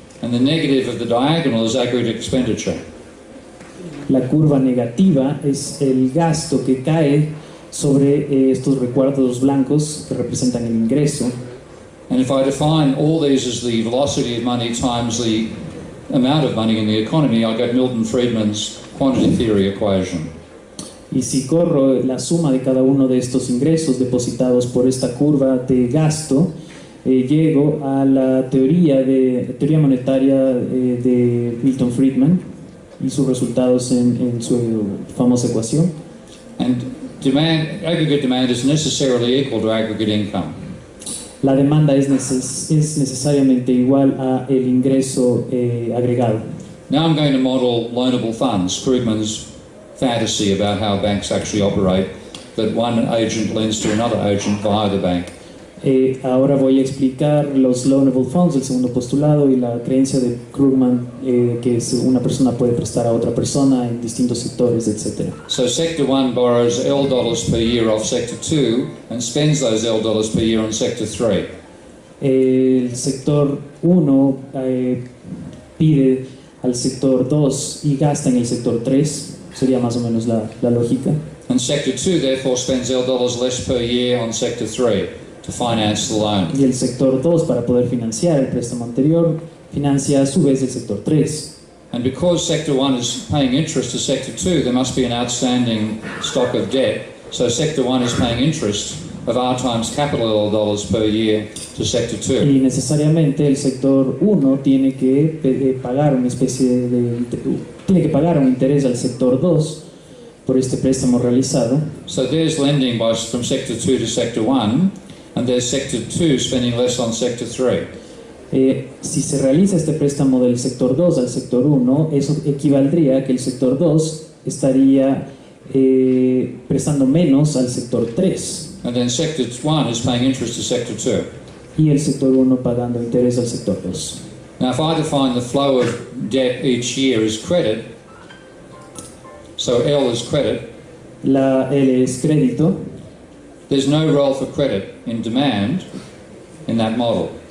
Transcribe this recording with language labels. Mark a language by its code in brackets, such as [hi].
[en] And the negative of the diagonal is aggregate expenditure. [es] La curva negativa es el gasto que cae sobre estos recuadros blancos que representan el ingreso. [en] And if I define all these as the velocity of money times the amount of money in the economy, I get Milton Friedman's quantity theory equation. [es] Y si corro la suma de cada uno de estos ingresos depositados por esta curva de gasto, llego a la teoría monetaria de Milton Friedman y sus resultados en su famosa ecuación. [en] And aggregate demand is necessarily equal to aggregate income. [es] La demanda es necesariamente igual a el ingreso agregado. [en] Now I'm going to model loanable funds, Krugman's fantasy about how banks actually operate, that one agent lends to another agent via the bank. [es] Ahora voy a explicar los loanable funds, el segundo postulado, y la creencia de Krugman que una persona puede prestar a otra persona en distintos sectores, etc. [en] So sector 1 borrows L dollars per year off sector 2 and spends those L dollars per year on sector 3. [es] El sector 1 pide al sector 2 y gasta en el sector 3, sería más o menos la lógica. [en] And sector 2 therefore spends L dollars less per year on sector 3. To finance the loan. [es] Y el sector 2, para poder financiar el préstamo anterior, financia a su vez el sector 3. [en] And because sector 1 is paying interest to sector 2, there must be an outstanding stock of debt. So sector 1 is paying interest of R times capital L dollars per year to sector 2. [es] Y necesariamente el sector 1 tiene que pagar una especie tiene que pagar un interés al sector 2 por este préstamo realizado. [en] So there's lending from sector 2 to sector 1. And there's sector 2 spending less on sector 3. [es] Si se realiza este préstamo del sector 2 al sector 1, eso equivaldría a que el sector 2 estaría prestando menos al sector 3. [en] And then sector 1 is paying interest to sector 2. [es] Y el sector 1 pagando interés al sector 2. [en] Now if I define the flow of debt each year as credit, so L is credit. [es] La L es crédito. [en] There's no role for credit in demand in that model.